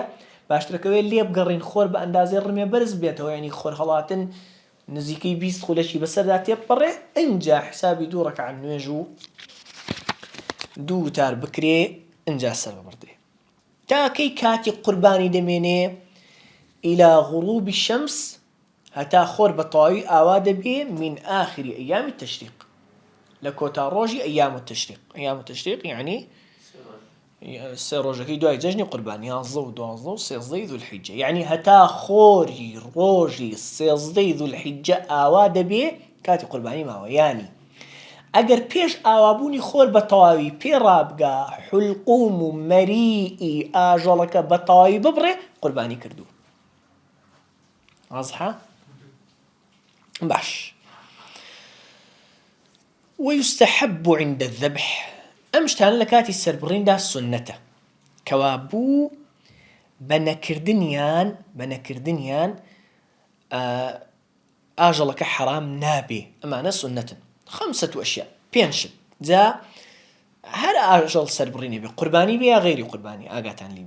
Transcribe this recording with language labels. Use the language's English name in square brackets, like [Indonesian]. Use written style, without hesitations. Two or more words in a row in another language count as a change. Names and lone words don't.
[Central Kurdish] باشترەکەوێ لێ بگەڕین خۆر بە ئەندازەی ڕمێ بەرز بێتەوە، ینی خۆر هەڵاتن نزیکەی 20 خولەکی بەسەردا تێبپەڕێ، ئەنجا حسابی دوو ڕەکعەت نوێژ و دوو وتار بکرێ، ئەنجا سەر ببڕدرێ. تاکەی کاتی قوربانی دەمێنێ [Arabic] إلى غروب الشمس، [Central Kurdish] هەتا خۆر بە تەواوی ئاوا دەبێ [Arabic] من آخر أيام التشريق، [Central Kurdish] لە کۆتا ڕۆژی [Arabic] أيام التشريق. أيام التشريق يعني [Central Kurdish] سێ ڕۆژەکەی دوای جەژنی قوربانی، 11 و 12 و 13 ذو الحجة، یعنی هەتا خۆری ڕۆژی 13 ذو الحجة ئاوا دەبێ کاتی قوربانی ماوە. یانی ئەگەر پێش ئاوابوونی خۆر بە تەواوی پێڕابگا حلقوم و مەریئی ئاژەڵەکە بە تەواوی ببڕێ، قوربانی کردو. واضحة؟ باش. [Arabic] ويستحب عند الذبح، [Central Kurdish] ئەم شتانە لە کاتی سەربڕیندا سونەتە، کەوا بوو بە نەکردنیان ئاژەڵەکە حەرام نابێ، ئەمانە سونەتن. 5 ئەشیا، 5 شت. جا هەر ئاژەڵ سەربڕینێ بێ، قوربانی بێ یا غەیری قوربانی، ئاگاتان لێ بێ.